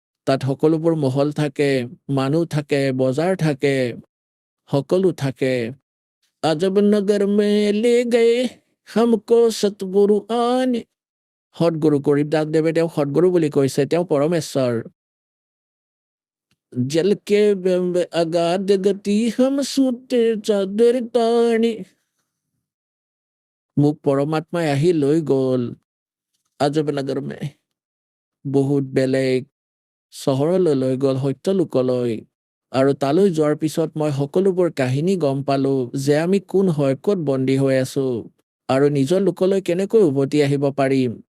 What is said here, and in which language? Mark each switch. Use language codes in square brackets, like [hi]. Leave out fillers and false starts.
[as] তাত সকলোবোৰ মহল থাকে, মানুহ থাকে, বজাৰ থাকে, সকলো থাকে। [hi] अजब नगर में ले गए हमको सतगुरु आने। [as] সৎগুৰু গৰীব দাসদেৱে তেওঁ সৎগুৰু বুলি কৈছে, তেওঁ পৰমেশ্বৰ। [hi] जल के अगाध गति हम सूते चादर तानी। [as] মোক পৰমাত্মাই আহি লৈ গল আজব নগৰ মে, বহুত বেলেগ চহৰলৈ লৈ গল, সত্যলোকলৈ। আৰু তালৈ যোৱাৰ পিছত মই সকলোবোৰ কাহিনী গম পালো যে আমি কোন হয়, ক'ত বন্দী হৈ আছো আৰু নিজৰ লোকলৈ কেনেকৈ উভতি আহিব পাৰিম।